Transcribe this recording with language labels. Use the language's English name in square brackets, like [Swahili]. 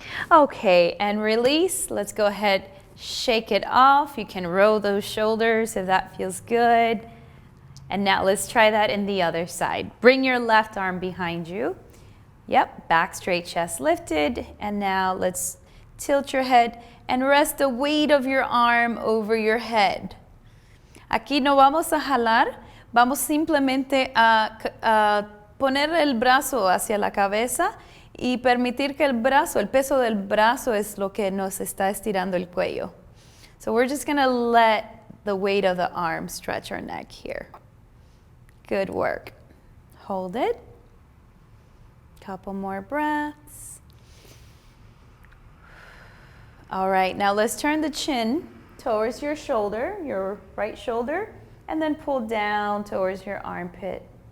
[English] Okay, and release. Let's go ahead, shake it off. You can roll those shoulders if that feels good. And now let's try that in the other side. Bring your left arm behind you. Yep, back straight, chest lifted. And now let's tilt your head and rest the weight of your arm over your head. [Spanish] Aquí no vamos a jalar, vamos simplemente a poner el brazo hacia la cabeza y permitir que el brazo, el peso del brazo es lo que nos está estirando el cuello. [English] So we're just gonna let the weight of the arm stretch our neck here. Good work. Hold it. Couple more breaths. All right, now let's turn the chin towards your shoulder, your right shoulder, and then pull down towards your armpit.